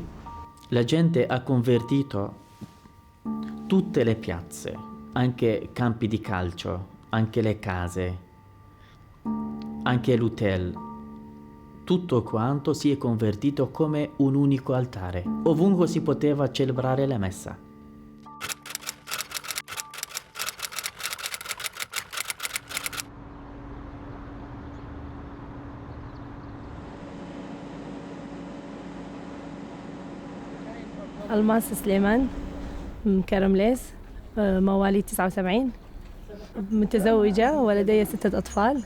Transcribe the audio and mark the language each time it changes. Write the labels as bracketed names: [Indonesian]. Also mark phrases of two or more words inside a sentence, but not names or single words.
[Italian] La gente ha convertito tutte le piazze, anche campi di calcio, anche le case, anche l'hotel. Tutto quanto si è convertito come un unico altare. Ovunque si poteva celebrare la messa. [Arabic] الماس سليمان من كرمليس، مواليد 79، متزوجة ولدي 6 أطفال.